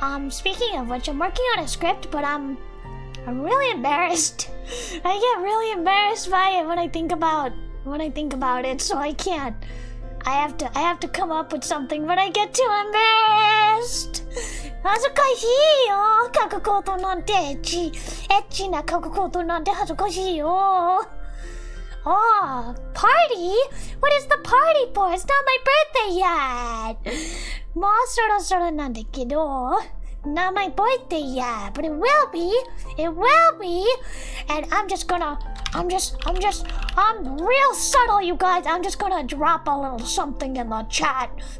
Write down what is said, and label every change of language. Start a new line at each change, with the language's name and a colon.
English: Speaking of which, I'm working on a script, but I'm really embarrassed. I get really embarrassed by it when I think about it, so I can't. I have to come up with something, but I get too embarrassed.
Japanese: 恥ずかしいよ。書くことなんてエッチな書くことなんて恥ずかしいよ。
English: Oh, party? What is the party for? It's not my birthday yet.
Japanese: もうそろそろなんだけど。
English: Not my birthday yet, but it will be. It will be. And I'm real subtle, you guys. I'm just gonna drop a little something in the chat.